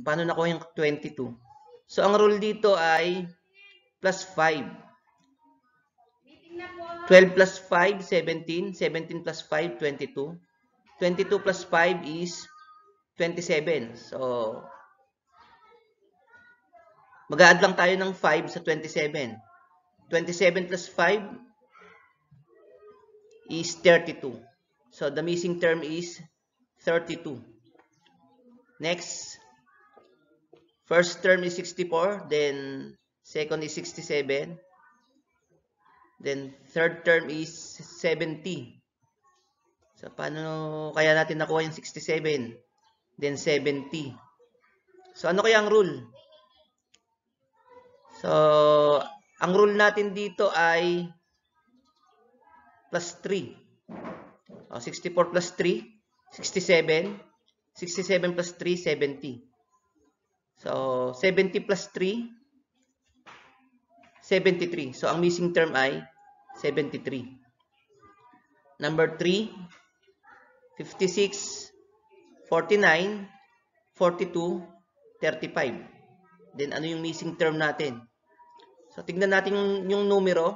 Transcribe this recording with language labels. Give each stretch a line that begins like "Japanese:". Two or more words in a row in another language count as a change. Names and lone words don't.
Filipino: Paano nakuha yung 22? So, ang rule dito ay plus 5.
English: 12 plus 5, 17. 17 plus 5, 22. 22 plus 5 is 27.
Filipino: So, mag-a-add lang tayo ng 5 sa 27.
English: 27 plus 5 is 32. So, the missing term is 32. Next, first term is 64, then second is 67, then third term is 70.
Filipino: So, paano kaya natin nakuha yung 67? Then 70. So, ano kaya ang rule? So, ang rule natin dito ay plus 3.
English: 64 plus 3, 67. 67 plus 3, 70. So, 70 plus 3, 73.
Filipino: So, ang
English: missing term
Filipino: ay 73. Number 3, 56, 49, 42, 35. Then, ano yung
English: missing term
Filipino: natin? So, tignan natin yung numero.